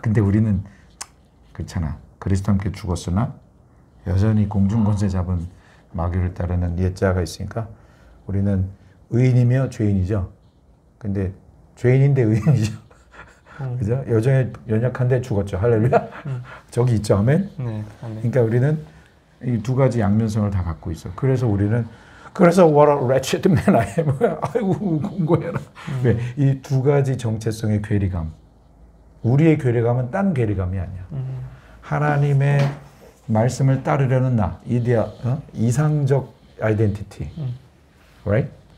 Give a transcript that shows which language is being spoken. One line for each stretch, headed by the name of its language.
Korean: 근데 우리는 그렇잖아. 그리스도 함께 죽었으나 여전히 공중권세 잡은 마귀를 따르는 옛자가 있으니까 우리는 의인이며 죄인이죠. 근데 죄인인데 의인이죠. 그죠? 여전히 연약한데 죽었죠. 할렐루야. 저기 있죠. 아멘. 네, 아멘. 그러니까 우리는 이 두 가지 양면성을 다 갖고 있어. 그래서 우리는
English: what a wretched man I am.
Korean: 아이고 공고해라. 왜? 이 두 가지 정체성의 괴리감. 우리의 괴리감은 딴 괴리감이 아니야. 하나님의 말씀을 따르려는 나, 이상적 아이덴티티,
English: right?